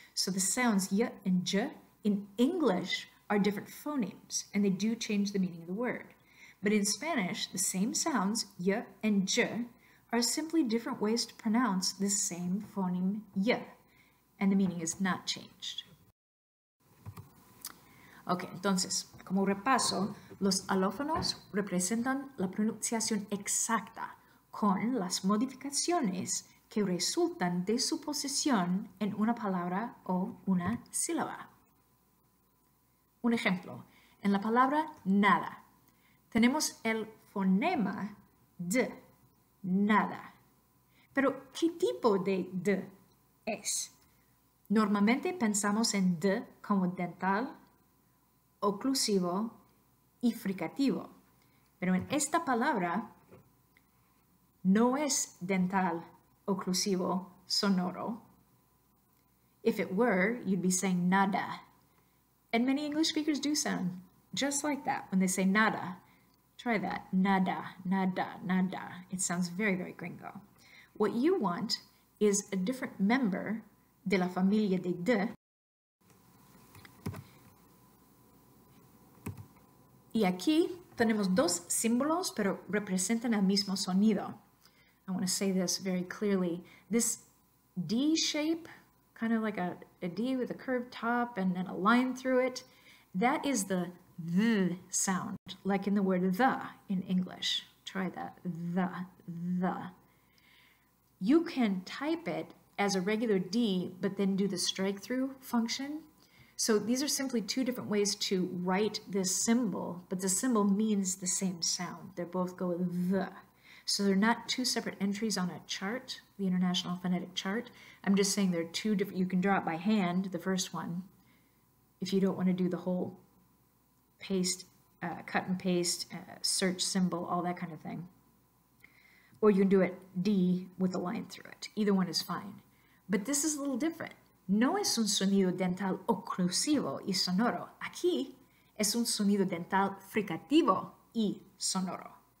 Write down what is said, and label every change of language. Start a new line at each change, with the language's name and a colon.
English: So the sounds y and j in English are different phonemes, and they do change the meaning of the word. But in Spanish, the same sounds, y and j, are simply different ways to pronounce the same phoneme y, and the meaning is not changed.
Spanish: Ok, entonces, como repaso, los alófonos representan la pronunciación exacta con las modificaciones que resultan de su posición en una palabra o una sílaba. Un ejemplo, en la palabra nada, tenemos el fonema d, nada. Pero, ¿qué tipo de d es? Normalmente pensamos en d como dental, oclusivo y fricativo. Pero en esta palabra no es dental, oclusivo, sonoro.
English: If it were, you'd be saying nada. And many English speakers do sound just like that when they say nada. Try that. Nada, nada, nada. It sounds very, very gringo. What you want is a different member
Spanish: de la familia de d. Y aquí tenemos dos símbolos, pero representan el mismo sonido.
English: I want to say this very clearly. This D shape, kind of like a D with a curved top and then a line through it, that is the th sound, like in the word the in English. Try that. The. You can type it as a regular D, but then do the strike through function. So these are simply two different ways to write this symbol, but the symbol means the same sound. They both go with the. So they're not two separate entries on a chart, the International Phonetic Chart. I'm just saying they're two different. You can draw it by hand, the first one, if you don't want to do the whole paste, cut and paste, search symbol, all that kind of thing. Or you can do it D with a line through it. Either one is fine. But this is a little different.
Spanish: No es un sonido dental oclusivo y sonoro. Aquí es un sonido dental fricativo y sonoro.